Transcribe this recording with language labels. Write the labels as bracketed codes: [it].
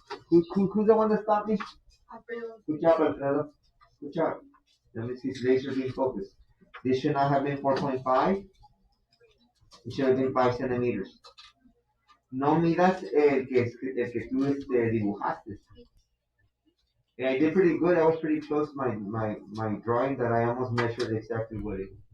[en] Who's the one that stopped me? Good job, Alfredo. Good job. Let me see his laser being focused. This should not have been 4.5. It should have been 5 centimeters. [es] No midas el que tú dibujaste. [en] And I did pretty good. I was pretty close to my drawing that I almost measured exactly what it.